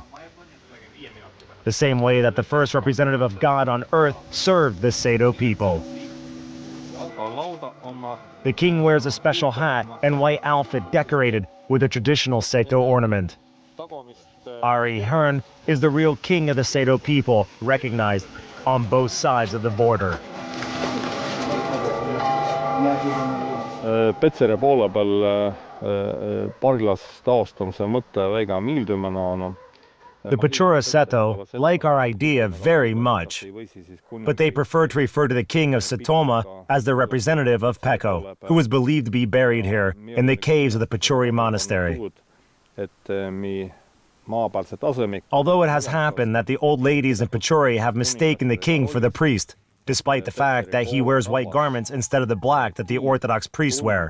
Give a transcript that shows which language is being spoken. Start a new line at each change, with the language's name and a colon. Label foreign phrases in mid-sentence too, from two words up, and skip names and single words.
English: The same way that the first representative of God on earth served the Seto people. The king wears a special hat and white outfit decorated with a traditional Seto ornament. Ari Hearn is the real king of the Seto people, recognized on both sides of the border.
Estonian: Petseri poole peal parglas taastamise mõte väga meeldib.
English: The Pechora Seto like our idea very much, but they prefer to refer to the king of Setomaa as the representative of Pecho, who was believed to be buried here in the caves of the Pechori monastery. Although it has happened that the old ladies in Pechori have mistaken the king for the priest, despite the fact that he wears white garments instead of the black that the Orthodox priests wear.